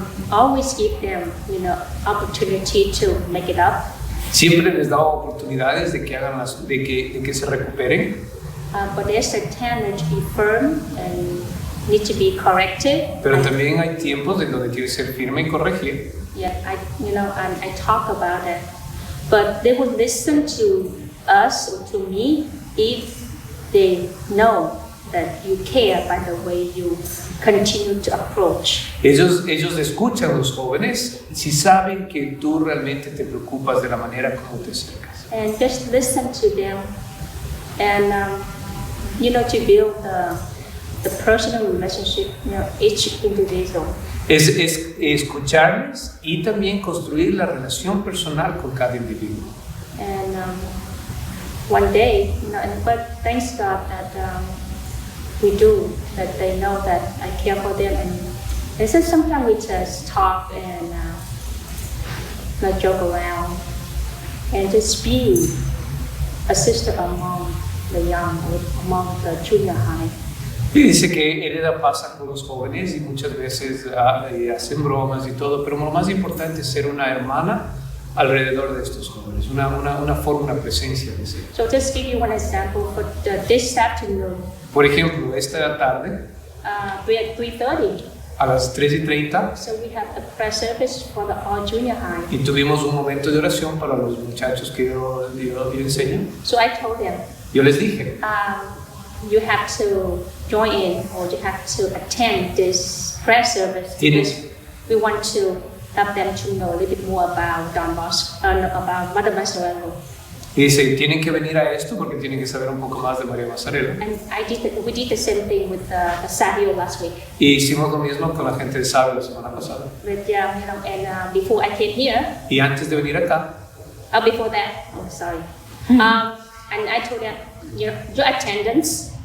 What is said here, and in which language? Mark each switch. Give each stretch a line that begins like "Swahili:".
English: Always give them, opportunity to make it up.
Spanish: Siempre les da oportunidades de que hagan de que se recuperen.
English: But there's a tendency to be firm and need to be corrected.
Spanish: Pero también hay tiempos en donde tiene que ser firme y corregir.
English: Yeah, I talk about it, but they would listen to us or to me if they know that you care by the way you continue to approach.
Spanish: Ellos escuchan a los jóvenes si saben que tú realmente te preocupas de la manera como te acercas.
English: And just listen to them and to build the personal relationship, each individual.
Spanish: Es escucharles y también construir la relación personal con cada individuo.
English: And one day, but thanks God that we do, that they know that I care for them. And it's just sometimes we just talk and not joke around and just be a sister among the young, among the junior high.
Spanish: Y dice que él da pasa con los jóvenes y muchas veces hacen bromas y todo, pero lo más importante es ser una hermana alrededor de estos jóvenes, una forma, una presencia de ser.
English: So just give you one example for this afternoon.
Spanish: Por ejemplo, esta tarde,
English: We at 3:30.
Spanish: a las 3:30,
English: So we have a prayer service for the all junior high.
Spanish: y tuvimos un momento de oración para los muchachos que yo enseño.
English: So I told them,
Spanish: Yo les dije,
English: you have to join in or you have to attend this prayer service because we want to help them to know a little bit more about Don Bosco, about Maria Mazzarello.
Spanish: y dice, tienen que venir a esto porque tienen que saber un poco más de María Mazzarello.
English: And we did the same thing with the Savio last week.
Spanish: Y hicimos lo mismo con la gente de Sabio la semana pasada.
English: But and before I came here,
Spanish: Y antes de venir acá,
English: before that, and I told them, your attendance